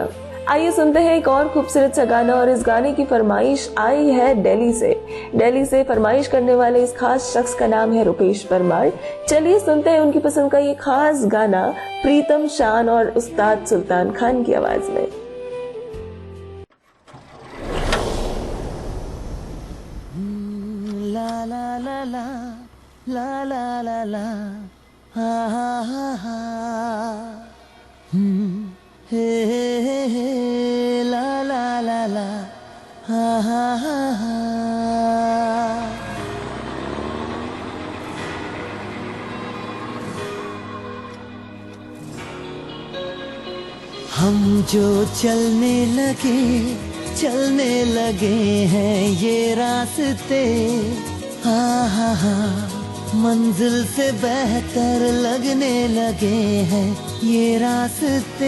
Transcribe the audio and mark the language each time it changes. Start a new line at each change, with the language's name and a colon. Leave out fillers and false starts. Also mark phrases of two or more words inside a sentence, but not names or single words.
Hindi: आइए सुनते हैं एक और खूबसूरत सा गाना। और इस गाने की फरमाइश आई है दिल्ली से। दिल्ली से फरमाइश करने वाले इस खास शख्स का नाम है रुपेश परमार। चलिए सुनते हैं उनकी पसंद का ये खास गाना प्रीतम शान और उस्ताद सुल्तान खान की आवाज में। ला ला ला ला ला ला ला ला हा हा हा हा हे हे हे ला ला ला ला हा हा हा हा। हम जो चलने लगे हैं ये रास्ते, हाँ हाँ हाँ मंजिल से बेहतर लगने लगे हैं ये रास्ते।